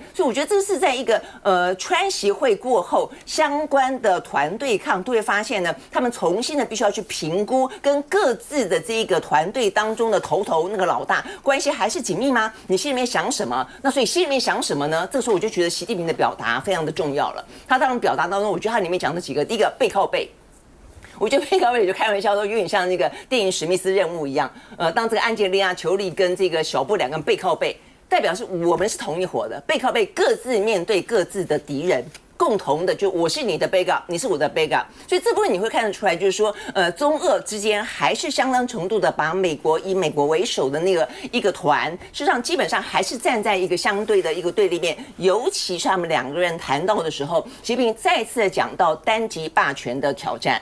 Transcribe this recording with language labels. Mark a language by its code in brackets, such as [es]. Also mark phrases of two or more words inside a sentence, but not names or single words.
[zh] 所以我覺得這是在一個川習會過後，相關的團對抗都會發現呢，他們重新的必須要去評估跟各自的這一個團隊當中的頭那個老大關係還是緊密嗎？你心裡面想什麼？那所以心裡面想什麼呢？這個時候我就覺得習近平的表達非常的重要了。他當然表達當中，我覺得他裡面講的幾個，第一個背靠背，我覺得背靠背就開玩笑說有點像那個電影《史密斯任務》一樣。當這個安吉麗娜·裘麗跟這個小布兩個人背靠背，代表是我們是同一夥的，背靠背各自面對各自的敵人。共同的，就我是你的 backup， 你是我的 backup，所以這部分你會看得出來，就是說，中俄之間還是相當程度的把以美國為首的那個一個團，事實上基本上還是站在一個相對的一個對立面，尤其是他們兩個人談到的時候，習近平再次的講到單極霸權的挑戰。